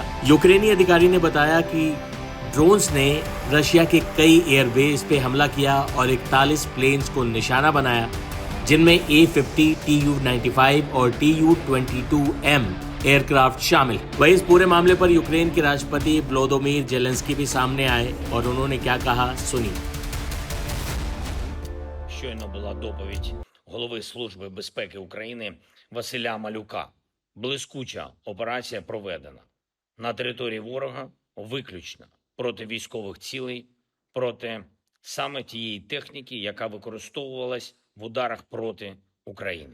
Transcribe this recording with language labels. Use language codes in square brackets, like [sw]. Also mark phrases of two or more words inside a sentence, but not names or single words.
[hi] यूक्रेनी अधिकारी ने बताया कि ड्रोन्स ने रशिया के कई एयरबेस पे हमला किया और 41 प्लेन्स को निशाना बनाया, जिनमें A-50, Tu-95 और Tu-22M एयरक्राफ्ट शामिल। वहीं इस पूरे मामले पर यूक्रेन के राष्ट्रपति वोलोदिमीर ज़ेलेंस्की भी सामने आए और उन्होंने क्या कहा, सुनिए। [uk] Щойно була доповідь голови Служби безпеки України Василя Малюка. Блискуча операція проведена на території ворога виключно проти військових цілей, проти саме тієї техніки, яка використовувалась в ударах проти України.